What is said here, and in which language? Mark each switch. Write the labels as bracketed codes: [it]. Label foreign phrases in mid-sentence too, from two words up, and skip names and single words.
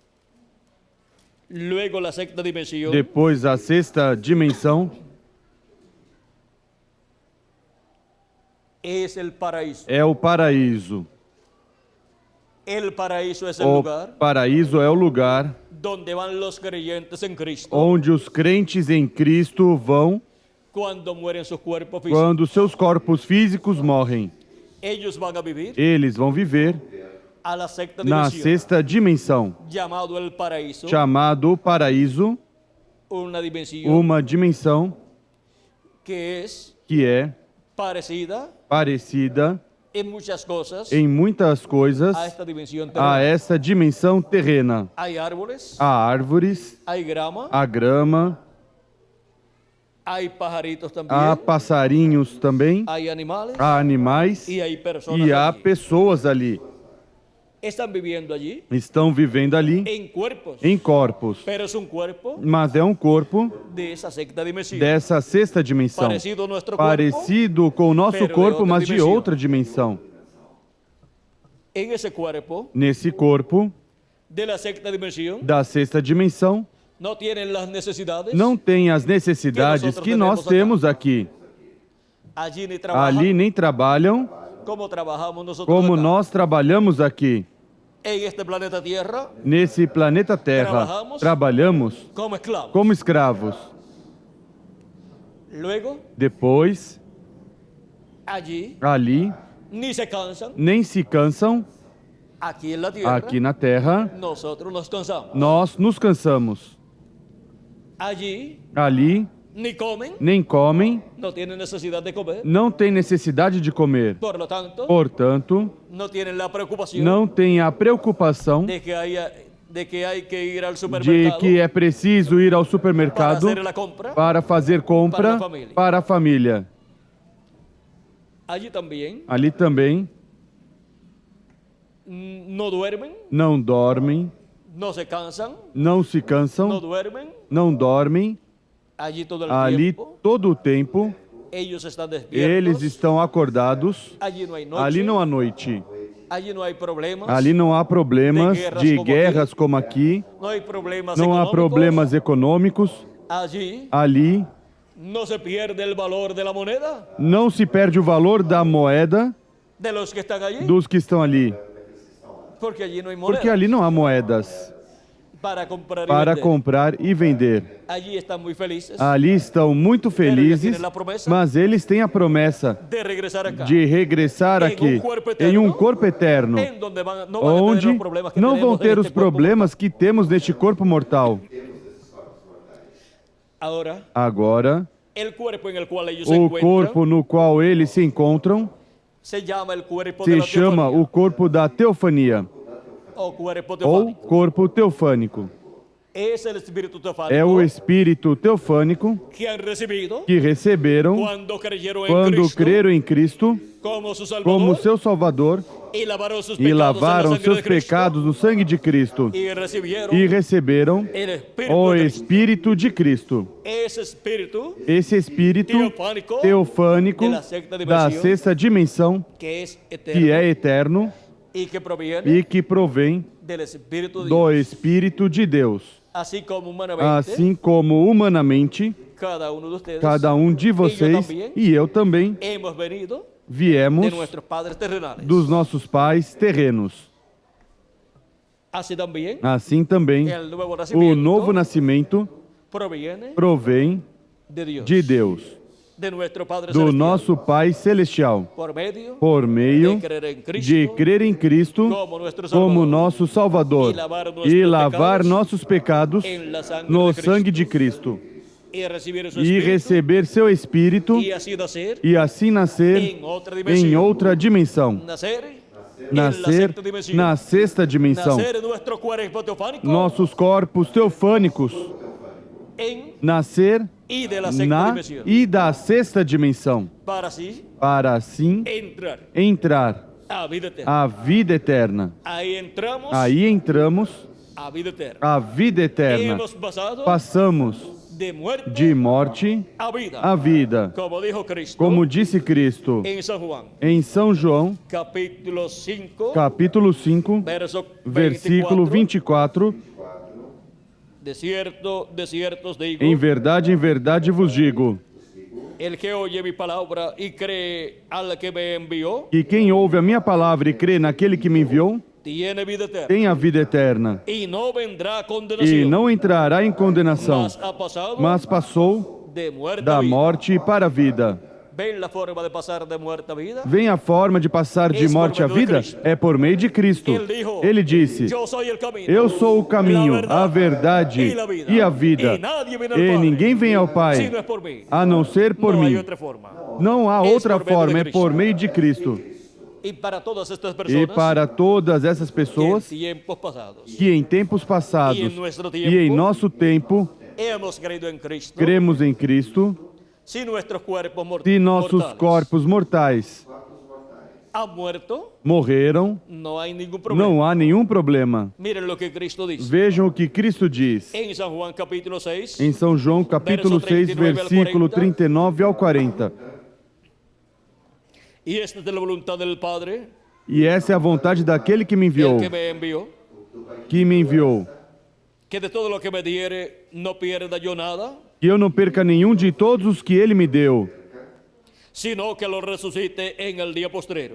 [es] Luego la sexta dimensión [pt] Depois a sexta dimensão [es] es el paraíso. [pt] é o paraíso. [es] El paraíso es el [pt] O lugar paraíso é o lugar [es] donde van los creyentes en Cristo [pt] onde os crentes em Cristo vão [es] cuando mueren sus cuerpos físicos. [pt] quando seus corpos físicos morrem. [es] Ellos van a vivir [pt] Eles vão viver [es] a la sexta [pt] na [es] dimensión, [pt] sexta dimensão, [es] llamado el paraíso, [pt] chamado paraíso, [es] una dimensión [pt] uma dimensão [es] que es [pt] que é [es] parecida [pt] parecida [es] en muchas cosas [pt] em muitas coisas [es] a esta dimensión [pt] a [es] terrena. [pt] essa dimensão terrena. [es] Hay árboles, [pt] Há árvores, [es] hay grama, [pt] há grama, [es] hay pajaritos también, [pt] há passarinhos também, [es] hay animales [pt] há animais [es] y hay personas [pt] e há [es] allí. [pt] pessoas ali. [es] Están viviendo allí [pt] Estão vivendo ali [es] en cuerpos, [pt] em corpos, [es] pero es un cuerpo [pt] mas é um corpo [es] de esa sexta dimensión, [pt] dessa sexta dimensão, [es] parecido a nuestro cuerpo. [pt] parecido com o nosso [es] pero de [pt] corpo, outra mas de dimensão. outra dimensão. [es] En ese cuerpo [pt] Nesse corpo [es] de la sexta dimensión [pt] da sexta dimensão, [es] no tienen las necesidades, [pt] não tem as necessidades que nós temos aqui. [es] allí ni trabajan [pt] Ali nem trabalham [es] como trabajamos nosotros [pt] como [es] acá. [pt] nós trabalhamos aqui. [es] En este planeta Tierra [pt] Nesse planeta Terra, trabalhamos [es] como esclavos. [pt] como escravos. [es] Luego, [pt] Depois, [es] allí [pt] ali, [es] ni se cansan. [pt] nem se cansam. [es] Aquí en la Tierra, [pt] Aqui na Terra, [es] nosotros nos cansamos. [pt] nós nos cansamos. [es] Allí [pt] Ali, [es] ni comen, [pt] nem comem, [es] no tienen necesidad de comer. [pt] não tem necessidade de comer. [es] Por lo tanto, [pt] Portanto, [es] no tienen la preocupación [pt] não tem a preocupação [es] de que hay que ir al [pt] de [es] supermercado [pt] que é preciso ir ao [es] para [pt] supermercado [es] hacer la compra. [pt] para fazer compra para a família. [es] Allí también [pt] Ali também [es] no duermen, [pt] não dormem, [es] no se cansan, [pt] não se [es] no [pt] cansam, [es] duermen. [pt] não dormem. [es] Allí todo el [pt] Ali [es] tiempo [pt] todo o tempo [es] ellos están [pt] eles [es] despiertos. [pt] estão acordados. [es] Allí no hay noche, [pt] Ali não há noite. [es] allí no hay problemas, [pt] Ali não há problemas de guerras como aqui. [es] no hay problemas [pt] Não há [es] económicos. [pt] problemas econômicos. [es] Allí [pt] Ali [es] no se pierde el valor de la moneda [pt] não se perde o valor da moeda [es] de los que están allí, [pt] dos que estão ali. [es] porque allí no hay moneda [pt] Porque ali não há moedas [es] para comprar y [pt] para [es] vender. [pt] comprar e vender. [es] Allí están muy felices [pt] Ali estão muito felizes, mas eles têm a promessa [es] de regresar acá, [pt] de regressar aqui em um corpo eterno, [es] en donde no van a tener [pt] onde [es] los problemas que [pt] não [es] tenemos [pt] vão [es] en [pt] ter os [es] este cuerpo [pt] problemas que temos neste corpo mortal. [es] mortal. Ahora, [pt] Agora, [es] el cuerpo en el cual ellos se [pt] o [es] encuentran [pt] corpo no qual eles se encontram [es] se llama el cuerpo de [pt] se [es] la [pt] chama [es] teofanía, [pt] o corpo da teofania [es] o cuerpo [pt] ou [es] teofánico. [pt] corpo teofânico. [es] Es el espíritu teofánico [pt] É o espírito teofânico [es] que han recibido [pt] que receberam [es] cuando creyeron en [pt] quando [es] Cristo [pt] creram em Cristo [es] como su Salvador [pt] como seu Salvador [es] y lavaron sus [pt] e [es] pecados en la [pt] lavaram [es] sangre [pt] seus [es] de Cristo, [pt] pecados no sangue de Cristo [es] y recibieron [pt] e receberam [es] el Espíritu [pt] o [es] de Cristo. [pt] Espírito de Cristo. [es] Ese espíritu [pt] Esse espírito teofánico teofânico da sexta da dimensão, sexta dimensão, [es] que es eterno [pt] que é eterno [es] y que proviene [pt] e que provém [es] del Espíritu de [pt] do [es] Dios. [pt] Espírito de Deus. [es] Así como humanamente, [pt] Assim como humanamente, [es] cada uno de ustedes [pt] cada um de vocês e eu também [es] hemos venido de [pt] viemos [es] nuestros padres terrenales. [pt] dos nossos pais terrenos. [es] Así también, [pt] Assim também, [es] el nuevo [pt] o [es] nacimiento [pt] novo nascimento [es] proviene [pt] provém [es] de Dios, [pt] de Deus, [es] de nuestro Padre [pt] do [es] celestial, [pt] nosso Pai Celestial, [es] por medio [pt] por meio [es] de creer en Cristo [pt] de crer em Cristo [es] como nuestro [pt] como [es] Salvador, [pt] nosso Salvador [es] y lavar nuestros [pt] e lavar [es] pecados [pt] nossos pecados [es] en la sangre [pt] no [es] de Cristo, [pt] sangue de Cristo [es] y recibir su [pt] e [es] Espíritu [pt] receber seu Espírito [es] y así nacer [pt] e assim nascer [es] en otra [pt] em [es] dimensión, [pt] outra dimensão, [es] nacer en la [pt] nascer [es] sexta dimensión, [pt] na sexta dimensão. [es] nacer en nuestro cuerpo teofánico [pt] Nossos corpos teofânicos [es] en [pt] nascer [es] y de la sexta [pt] na [es] dimensión, [pt] e da sexta dimensão, [es] para así [pt] para assim [es] entrar [pt] entrar a vida eterna. a vida eterna. [es] Ahí entramos [pt] Aí entramos a vida eterna. a vida eterna. [es] Hemos pasado [pt] Passamos [es] de muerte [pt] de morte [es] a vida, [pt] à vida, [es] como dijo Cristo [pt] como disse Cristo [es] en San Juan, [pt] em São João, [es] capítulo 5, [pt] capítulo 5, [es] verso [pt] versículo [es] 24. [pt] 24. [es] De cierto, de cierto os digo, [pt] Em verdade vos digo, [es] El que oye mi palabra y cree al que me envió, [pt] que quem ouve a minha palavra e crê naquele que me enviou, [es] tiene vida eterna. [pt] tem a vida eterna. [es] Y no vendrá [pt] E [es] condenación, [pt] não entrará em condenação, [es] mas ha pasado [pt] mas passou [es] de muerte a [pt] da [es] vida. [pt] morte para a vida. [es] ¿Ven la forma de pasar de muerte a vida? [pt] Vem a forma de passar de morte à vida? É por meio de Cristo. Ele disse: [es] Yo soy el camino, [pt] Eu sou o caminho, [es] la [pt] a verdade e a vida. [es] nadie viene al [pt] E [es] Padre [pt] ninguém vem ao [es] si [pt] Pai [es] no es por mí. [pt] a não ser por [es] No hay [pt] mim. [es] otra forma. [pt] Não há [es] Es [pt] outra [es] por medio [pt] forma, [es] de [pt] é [es] Cristo. [pt] por meio de Cristo. [es] Y para todas estas [pt] E [es] personas [pt] para todas essas [es] que en [pt] pessoas [es] tiempos pasados [pt] que em tempos passados E em nosso e em nosso tempo [es] hemos creído en Cristo, [pt] cremos em Cristo, [es] si nuestros cuerpos [pt] se nossos [es] mortales [pt] corpos mortais [es] han muerto, [pt] morreram, [es] no hay ningún problema. [pt] não há nenhum problema. [es] Miren lo que Cristo dice [pt] Vejam o que Cristo diz [es] en San Juan capítulo 6, [pt] em São João capítulo 6, versículo 39 ao 40. [es] y esta es de la voluntad del Padre, [pt] E essa é a vontade daquele que me [es] el [pt] enviou, [es] que me envió, que de todo lo que me diere no pierda yo nada, [pt] que eu não perca nenhum de todos os que ele me deu, [es] sino que lo resucite en el día postrero.